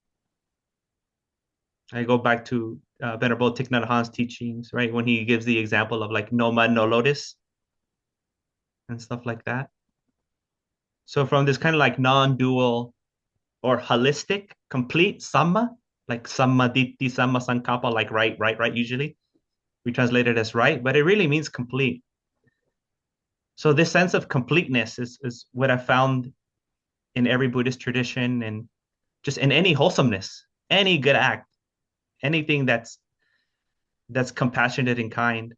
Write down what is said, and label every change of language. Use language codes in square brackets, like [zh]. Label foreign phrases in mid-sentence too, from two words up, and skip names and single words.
[en] I go back to Venerable Thich Nhat Hanh's teachings, right? When he gives the example of like no mud, no lotus and stuff like that. So from this kind of like non-dual or holistic, complete samma, like [pi] samma ditti, samma sankappa, [en] like right, usually. We translate it as right, but it really means complete. So this sense of completeness is what I found in every Buddhist tradition, and just in any wholesomeness, any good act, anything that's compassionate and kind.